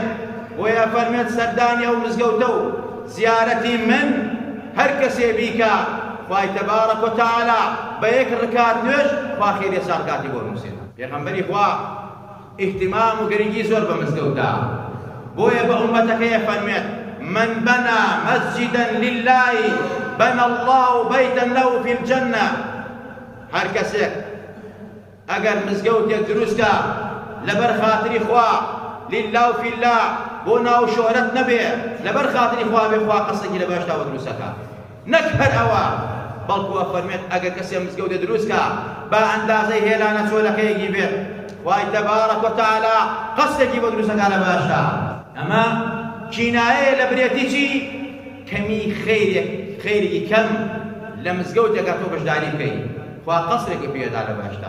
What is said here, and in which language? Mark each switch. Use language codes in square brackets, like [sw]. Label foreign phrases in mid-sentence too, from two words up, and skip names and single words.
[ckb] بۆیە فەرمێت سەردانی ئەو مزگەوتە و زیارەتی من هەر کەسێ بیکە خوای تەبارەک وتەعالا بە یەک ڕکات نوێژ خوا خێری ساڵکاتی بۆ نووسێت. پێغەمبەری خوا اهتمام و گرنگی زۆر بە مزگەوتدا بۆیە بە ئومەتەکەیە فەرمێت [ar] من بنى مسجدا لله بنى الله بيتا له في الجنة. [ckb] هەر کەسێک ئەگەر مزگەوتێک دروستکە لەبەر خاتری خوا [ar] لله و في الله [ckb] بۆ ناو شۆهرەت نەبێ لەبەر خاتری خوا بێ خوا قەسێکی لە بەهەشتاوە دروستەکە نەک هەر ئەوە بەڵکووە فەرمێت ئەگەر کەسێک مزگەوتێ دروستکە بە ئەندازەی هێلانە چۆلەکەیەکی بێت خوای تەبارەک وتەعالا قەسێکی بۆ دروستەکە لە بەهەشتا. ئەمە کینایەیە لە برێتی چی کەمی خەیرێکی کەم لە مزگەوتێکە تۆ بەشداری بکەی خوا قەسرێکی پێدا لە بەهەشتا.